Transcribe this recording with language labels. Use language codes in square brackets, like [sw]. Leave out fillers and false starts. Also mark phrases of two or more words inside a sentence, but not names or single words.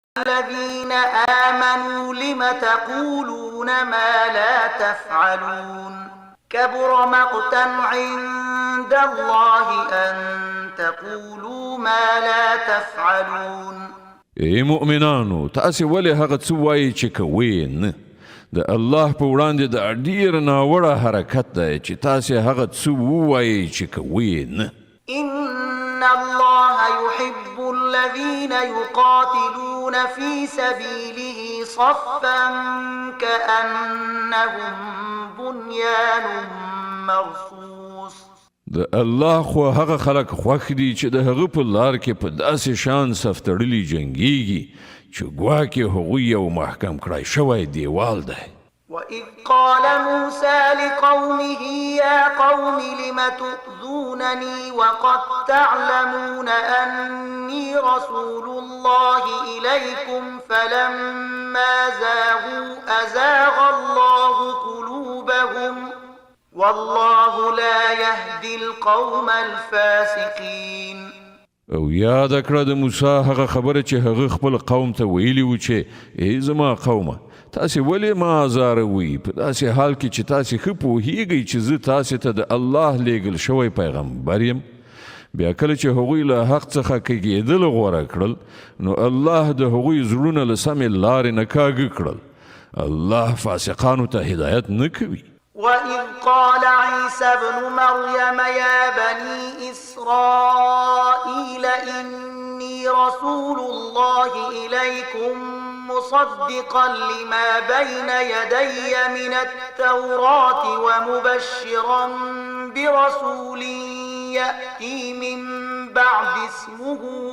[ar] الذين آمنوا لم تقولون ما لا تفعلون كبر مقتا عند الله أن تقولوا ما لا تفعلون. [ps] ای مؤمنانو، تاسې ولې هغه څه وایئ چې کوئ نه؟ د الله په وړاندې د ډېر ناوړه حرکت دی چې تاسې هغه څه ووایئ چې کوئ نه. [ar] إن الله يحب الذين يقاتلون في سبيله صفا كأنهم بنيان مرصوص. [ps] د الله خو هغه خلک خوښ دي چې د هغه په لار کې په داسې شان صف تړلي جنګیږي چې ګواکې هغوی یو محکم کړای شوی دیوال دی. [ar] وإذ قال موسى لقومه يا قوم لم تؤذونني وقد تعلمون أني رسول الله إليكم فلما زاغوا أزاغ الله قلوبهم والله لا يهدي القوم الفاسقين. [ps] او یاد کړه د موسی هغه خبره چې هغه خپل قوم ته ویلی و چې ای زما قومه، تاسې ولې ما ازاروئ په داسې حال کې چې تاسې ښه پوهیږئ چې زه تاسې ته د الله لیږل شوی پیغمبر یم؟ بیا کله چې هغوی له حق څخه کږېدل غوره کړل نو الله د هغوی زړونه له سمې لارې نه کاږه کړل. الله فاسقانو ته هدایت نه کوي. [ar] وإذ قال عيسى ابن مريم يا بني إسرائيل إني رسول الله إليكم مصدقا لما بين يدي من التوراة ومبشرا برسول يأتي من بعد اسمه